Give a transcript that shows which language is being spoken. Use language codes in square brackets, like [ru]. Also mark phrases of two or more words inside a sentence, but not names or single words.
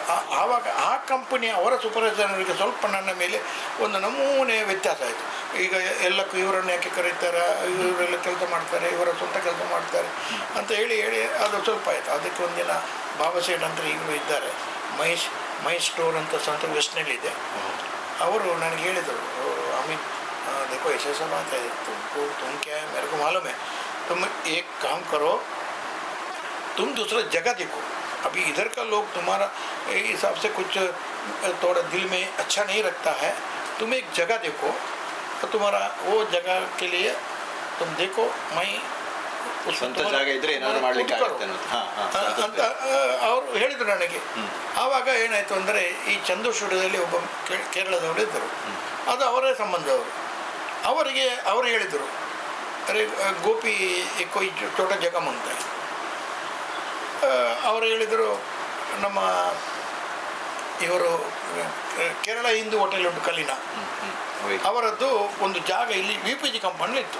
[kn] ಆವಾಗ ಆ ಕಂಪನಿ ಅವರ ಸೂಪರ್ವೈಸರ್ಗೆ ಸ್ವಲ್ಪ ನನ್ನ ಮೇಲೆ ಒಂದು ನಮೂನೆ ವ್ಯತ್ಯಾಸ ಆಯಿತು. ಈಗ ಎಲ್ಲಕ್ಕೂ ಇವರನ್ನು ಯಾಕೆ ಕರೀತಾರೆ, ಇವರೆಲ್ಲ ಕೆಲಸ ಮಾಡ್ತಾರೆ, ಇವರ ಸ್ವಂತ ಕೆಲಸ ಮಾಡ್ತಾರೆ ಅಂತ ಹೇಳಿ ಅದು ಸ್ವಲ್ಪ ಆಯಿತು. ಅದಕ್ಕೆ ಒಂದಿನ ಬಾಬಾ ಸೇಠ್ ಅಂತ ಈಗಲೂ ಇದ್ದಾರೆ, ಮಹೇಶ್ ಸ್ಟೋರ್ ಅಂತ ಸ್ವಂತ ವೆಸ್ಟ್ನಲ್ಲಿದೆ. ಅವರು ನನಗೆ ಹೇಳಿದರು, [en] I mean [hi] देखो ऐसा बात है, तुम क्या है मेरे को मालूम है, तुम एक काम करो, तुम दूसरा जगह देखो. अभी इधर का लोग तुम्हारा हिसाब से कुछ थोड़ा दिल में अच्छा नहीं रखता है, तुम एक जगह देखो, तो तुम्हारा वो जगह के लिए तुम देखो, मैं [kn] ಸ್ವಂತ ಜಾಗ ಇದ್ರೆ ಏನಾದ್ರು ಮಾಡ್ಲಿಕ್ಕೆ ಆಗುತ್ತೆ ಅಂತ ಅವರು ಹೇಳಿದರು ನನಗೆ. ಆವಾಗ ಏನಾಯಿತು ಅಂದರೆ, ಈ ಚಂದು ಸ್ಟುಡಿಯೋದಲ್ಲಿ ಒಬ್ಬ ಕೇರಳದವರು ಇದ್ದರು, ಅದು ಅವರೇ ಸಂಬಂಧದವರು. ಅವರು ಹೇಳಿದರು, [hi] अरे गोपी कोई छोटा जगह [kn] ಮುಂದೆ ಅವರು ಹೇಳಿದರು, ನಮ್ಮ ಇವರು ಕೇರಳ ಹಿಂದೂ ಹೋಟೆಲ್ ಉಂಟು ಕಲ್ಲಿನ, ಅವರದ್ದು ಒಂದು ಜಾಗ ಇಲ್ಲಿ VPG ಕಂಪೌಂಡ್ ಇತ್ತು.